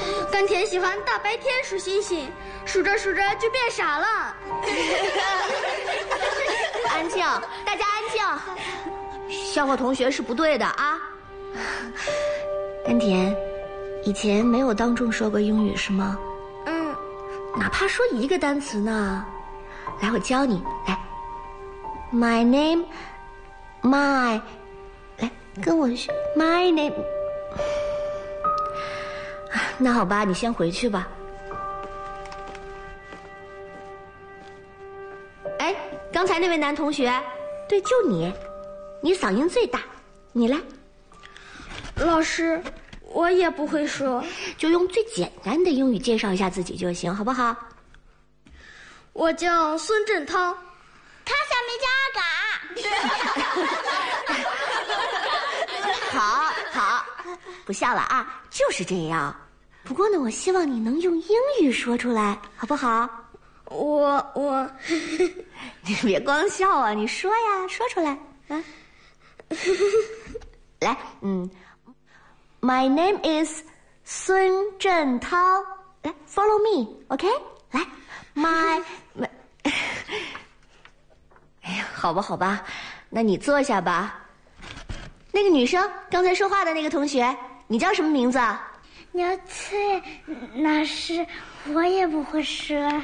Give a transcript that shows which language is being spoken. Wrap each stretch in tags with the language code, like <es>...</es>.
<zh>甘甜喜欢大白天数星星，数着数着就变傻了。安静，大家安静，笑话同学是不对的啊。甘甜，以前没有当众说过英语是吗？嗯，哪怕说一个单词呢。来，我教你。来 ，</zh> <en>my name， my，</en> <zh>来跟我学</zh> <en>my name。</en> <zh>那好吧，你先回去吧。哎，刚才那位男同学，对，就你，你嗓音最大，你来。老师，我也不会说。就用最简单的英语介绍一下自己就行，好不好？我叫孙振涛。他想没加嘎。好好，不笑了啊，就是这样。不过呢，我希望你能用英语说出来，好不好？我，你别光笑啊，你说呀，说出来啊。</zh> <en>来，My name is 孙振涛。来 ，follow me, OK?</en> <zh>来 ，my， 哎呀，好吧，好吧，那你坐下吧。那个女生刚才说话的那个同学，你叫什么名字？牛翠老师，我也不会说。</zh>